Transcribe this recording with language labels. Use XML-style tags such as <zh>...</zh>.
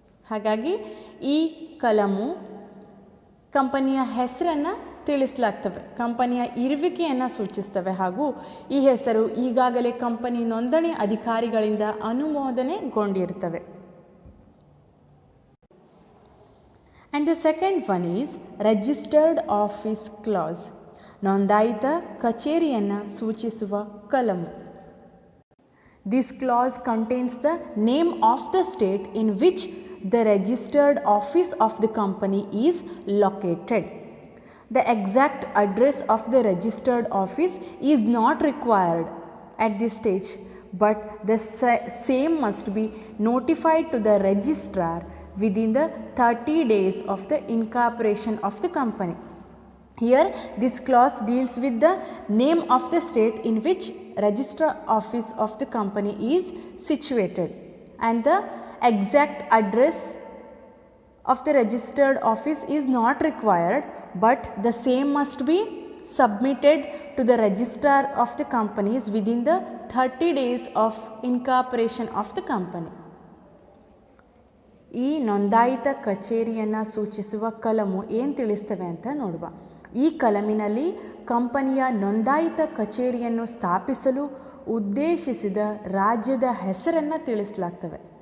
<kn>ಹಾಗಾಗಿ ಈ ಕಲಮು ಕಂಪನಿಯ ಹೆಸರನ್ನು ತಿಳಿಸಲಾಗ್ತವೆ, ಕಂಪನಿಯ ಇರುವಿಕೆಯನ್ನು ಸೂಚಿಸ್ತವೆ, ಹಾಗೂ ಈ ಹೆಸರು ಈಗಾಗಲೇ ಕಂಪನಿ ನೋಂದಣಿ ಅಧಿಕಾರಿಗಳಿಂದ ಅನುಮೋದನೆಗೊಂಡಿರ್ತವೆ.</kn> <en>And the second one is registered office clause,</en> <kn>ನೋಂದಾಯಿತ ಕಚೇರಿಯನ್ನು ಸೂಚಿಸುವ ಕಲಮು.</kn> <en>This clause contains the name of the state in which the registered office of the company is located. The exact address of the registered office is not required at this stage, but the same must be notified to the registrar within the 30 days of the incorporation of the company. Here this clause deals with the name of the state in which registrar office of the company is situated, and the exact address of the registered office is not required, but the same must be submitted to the registrar of the companies within the 30 days of incorporation of the company.</en> <kn>ಈ ನೋಂದಾಯಿತ ಕಚೇರಿಯನ್ನು ಸೂಚಿಸುವ ಕಲಮು ಏನು ತಿಳಿಸ್ತವೆ ಅಂತ ನೋಡುವ. ಈ ಕಲಮಿನಲ್ಲಿ ಕಂಪನಿಯ ನೋಂದಾಯಿತ ಕಚೇರಿಯನ್ನು ಸ್ಥಾಪಿಸಲು ಉದ್ದೇಶಿಸಿದ ರಾಜ್ಯದ ಹೆಸರನ್ನು ತಿಳಿಸಲಾಗ್ತವೆ.</kn>